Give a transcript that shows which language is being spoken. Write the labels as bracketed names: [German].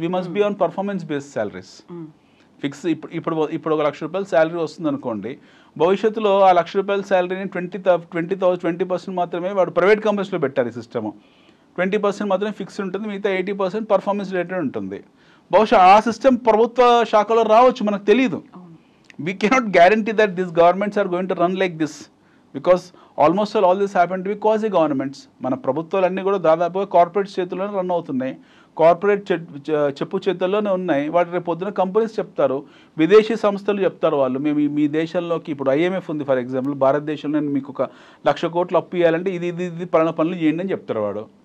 [English] We must be on performance based salaries. [Telugu] Fix ఇప్పుడు 1 లక్ష రూపాయల salary వస్తుంది అనుకోండి, భవిష్యత్తులో ఆ 1 లక్ష రూపాయల శాలరీని 20% మాత్రమే వాడు ప్రైవేట్ కంపెనీస్లో పెట్టారు. ఈ సిస్టమ్ 20% మాత్రమే ఫిక్స్డ్ ఉంటుంది, మిగతా 80% పర్ఫార్మెన్స్ రిలేటెడ్ ఉంటుంది. బహుశా ఆ సిస్టమ్ ప్రభుత్వ శాఖలో రావచ్చు, మనకు తెలియదు. [English] We cannot guarantee that these governments are going to run like this, because almost all this happened to be quasi governments. [Telugu] మన ప్రభుత్వాలన్నీ కూడా దాదాపుగా కార్పొరేట్ చేతుల్లోనే రన్ అవుతున్నాయి, కార్పొరేట్ చెప్పు చేతుల్లోనే ఉన్నాయి. వాటి రేపు పొద్దున కంపెనీస్ చెప్తారు, విదేశీ సంస్థలు చెప్తారు వాళ్ళు, మేము మీ దేశంలోకి ఇప్పుడు ఐఎంఎఫ్ ఉంది [English] for example, [Telugu] భారతదేశంలో మీకు 1 లక్ష కోట్లు అప్పు ఇవ్వాలంటే ఇది పలానా పనులు చేయండి అని చెప్తారు వాడు.